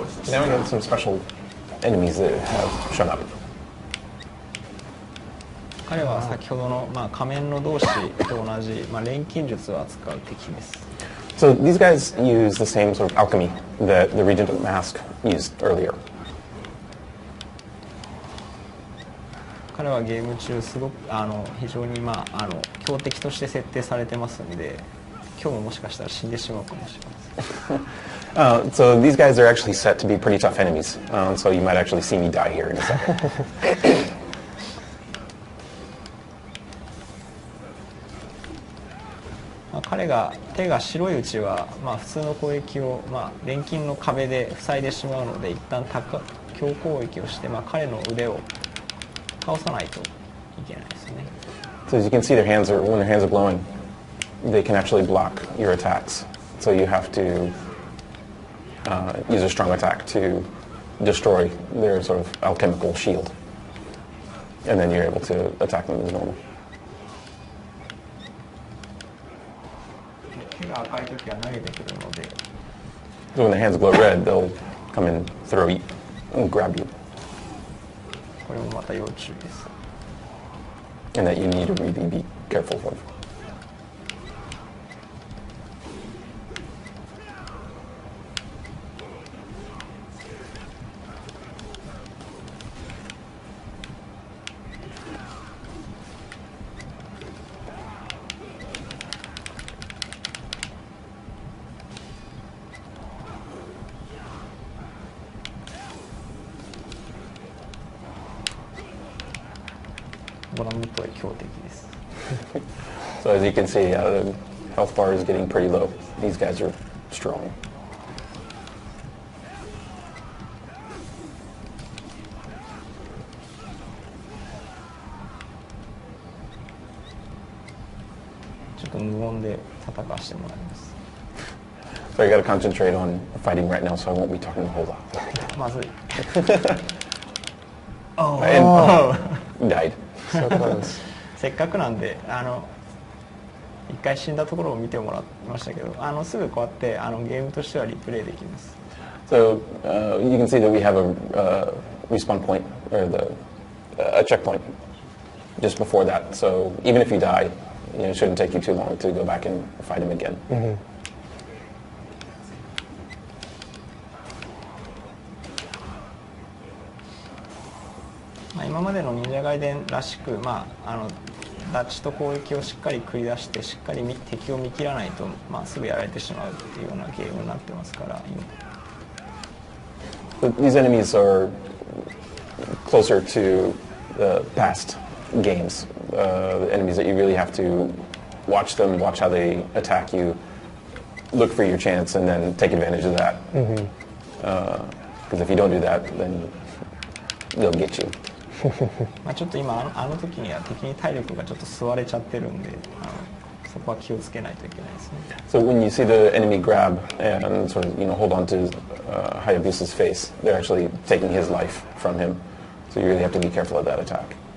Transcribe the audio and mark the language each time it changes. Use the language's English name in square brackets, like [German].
[English] Now we have some special enemies that have shown up. [Japanese] 彼は先ほどの、仮面の同士と同じ、錬金術を扱う敵です。 [English] So these guys use the same sort of alchemy that the Regent of Mask used earlier. [Japanese] 彼はゲーム中すごく非常に強敵として設定されてますので、今日ももしかしたら死んでしまうかもしれません。 [English] So these guys are actually set to be pretty tough enemies. So you might actually see me die here in a second. [Japanese] 彼が手が白いうちは、普通の攻撃を、錬金の壁で塞いでしまうので一旦強攻撃をして、彼の腕を倒さないといけないですね。 [English] So as you can see, their hands when their hands are glowing, they can actually block your attacks. So you have to use a strong attack to destroy their sort of alchemical shield, and then you're able to attack them as normal. [Japanese] 手が赤い時は投げてくるので。 [English] So when their hands glow red, they'll come and throw you and grab you. [Japanese] これもまた要注意です。 [English] And that you need to really be careful of. [Japanese] ご覧の通り強敵です。 [English] So as you can see, the health bar is getting pretty low. These guys are strong. [Japanese] ちょっと無音で戦わせてもらいます。 [English] So I got to concentrate on fighting right now, so I won't be talking a whole lot. [Japanese] まずい。 [English] And died. So close. [Japanese] せっかくなんで一回死んだところを見てもらいましたけど、すぐこうやってゲームとしてはリプレイできます。 [English] So you can see that we have a respawn point, or a checkpoint just before that. So even if you die, it shouldn't take you too long to go back and fight him again. Mm-hmm. [Japanese] 今までの忍者ガイデンらしく、ダッチと攻撃をしっかり繰り出してしっかり敵を見切らないと、すぐやられてしまうっていうようなゲームになってますから。 [English] But these enemies are closer to the past games. The enemies that you really have to watch them, watch how they attack you, look for your chance, and then take advantage of that. Because if you don't do that, then they'll get you. [Japanese] ちょっと今時には敵に体力がちょっと吸われちゃってるんで、そこは気をつけないといけないですね。 [English] So when you see the enemy grab and sort of hold on to Hayabusa's face, they're actually taking his life from him. So you really have to be careful of that attack.